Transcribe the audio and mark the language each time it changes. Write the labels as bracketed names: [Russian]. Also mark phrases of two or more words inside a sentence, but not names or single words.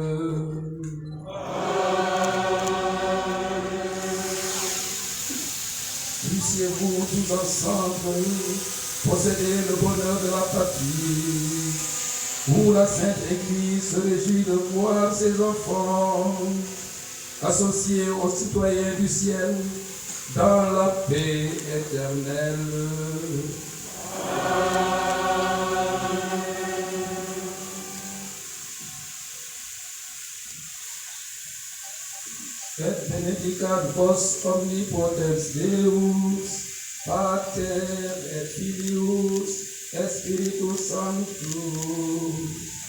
[French] Puissiez-vous tous ensemble posséder le bonheur de la patrie, où la Sainte Église se réjouit de voir ses enfants associés aux citoyens du ciel dans la paix éternelle. [Latin] Et benedicat vos omnipotens Deus, Pater et Filius et Spiritus Sanctus.